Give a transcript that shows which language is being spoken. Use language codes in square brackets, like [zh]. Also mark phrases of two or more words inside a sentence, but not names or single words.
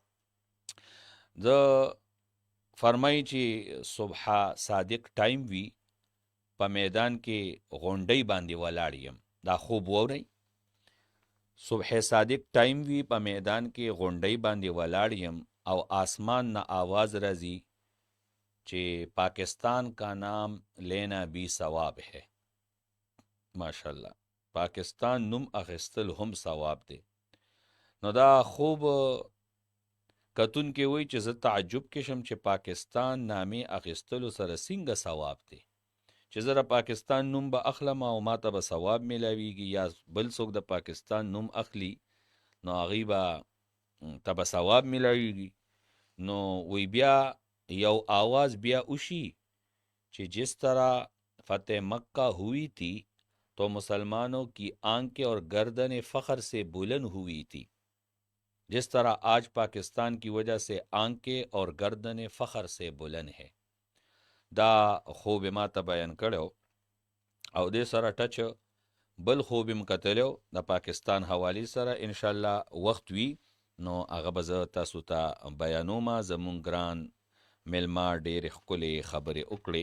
[ps] د فرمایي چې صبح صادق ټایم وي، په میدان کې غونډۍ باندې ولاړ یم. دا خوب واورئ. صبح صادق ټایم وي، په میدان کې غونډۍ باندې ولاړ یم، او آسمان نه آواز راځي چې [ur] پاکستان کا نام لینا بھی ثواب ہے. [ps] ماشاءاللہ. پاکستان نوم اخیستل هم ثواب دی. نو دا خوب کتون کې وای چې زه تعجب کې شم چې پاکستان نامې اخیستلو سره څنګه ثواب دی، چې زه د پاکستان نوم به اخلم او ما ته به ثواب میلاویږي، یا بل څوک د پاکستان نوم اخلي نو هغوی به ته به ثواب میلاویږي. نو وی بیا یو آواز بیا اوشی [ur] کہ جس طرح فتح مکہ ہوئی تھی تو مسلمانوں کی آنکھیں اور گردنیں فخر سے بلند ہوئی تھی، جس طرح آج پاکستان کی وجہ سے آنکھیں اور گردنیں فخر سے بلند ہے. [ps] دا خوب ما ته بیان کړو، او دې سره ټچ بل خوب م کتلو د پاکستان حوالی سره. انشاءالله وخت وی نو هغه به زه تاسو ته بیانوم. زمونږ ګران میلما ډېرې ښکلې خبرې وکړې.